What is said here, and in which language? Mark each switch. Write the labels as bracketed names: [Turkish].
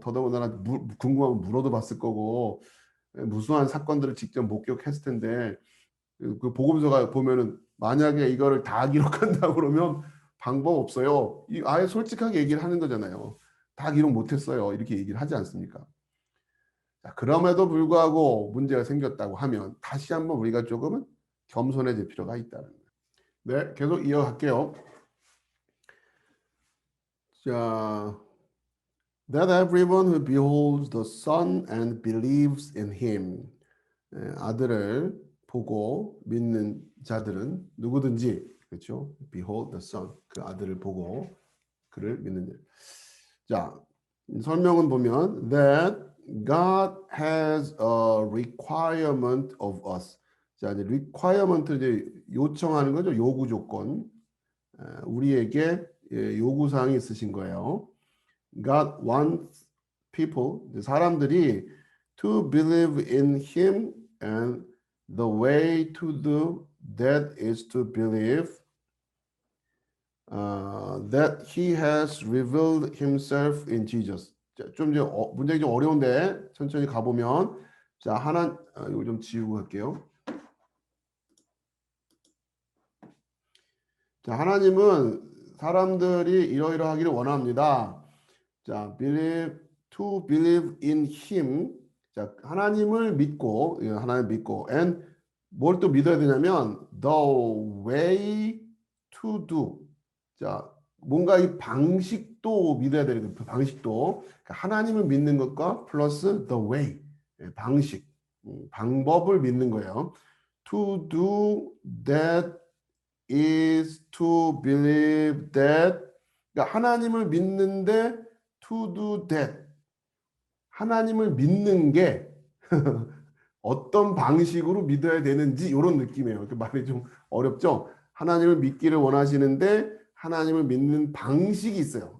[Korean] 더더군다나 궁금하면 물어도 봤을 거고 무수한 사건들을 직접 목격했을 텐데 그 복음서가 보면은 만약에 이거를 다 기록한다 그러면 방법 없어요. 아예 솔직하게 얘기를 하는 거잖아요. 다 기록 못했어요. 이렇게 얘기를 하지 않습니까? 자, 그럼에도 불구하고 문제가 생겼다고 하면 다시 한번 우리가 조금은 겸손해질 필요가 있다는 거예요. 네, 계속 이어갈게요. [English] 자, that everyone who beholds the Son and believes in him. [Korean] 아들을 보고 믿는 자들은 누구든지 그렇죠? [English] Behold the Son. [Korean] 그 아들을 보고 그를 믿는 자. 자, 설명은 보면 [English] that God has a requirement of us. [Korean] 자, 이제 requirement 이제 요청하는 거죠. 요구 조건. 우리에게 요구 사항이 있으신 거예요. [English] God wants people, [Korean] 사람들이 [English] to believe in him and the way to do that is to believe that he has revealed himself in Jesus. [Korean] 자, 좀 이제 문장이 좀 어려운데 천천히 가보면 자 이거 좀 지우고 갈게요. 자, 하나님은 사람들이 이러이러하기를 원합니다. [English] 자, to believe in him. [Korean] 자, 하나님을 믿고 [English] and [Korean] 뭘 또 믿어야 되냐면 [English] the way to do. [Korean] 자, 뭔가 이 방식도 믿어야 되는 그 방식도 그러니까 하나님을 믿는 것과 플러스 [English] the way [Korean] 방식 방법을 믿는 거예요. [English] To do that is to believe that. [Korean] 그러니까 하나님을 믿는데 [English] to do that. [Korean] 하나님을 믿는 게 어떤 방식으로 믿어야 되는지 이런 느낌이에요. 그 말이 좀 어렵죠? 하나님을 믿기를 원하시는데 하나님을 믿는 방식이 있어요.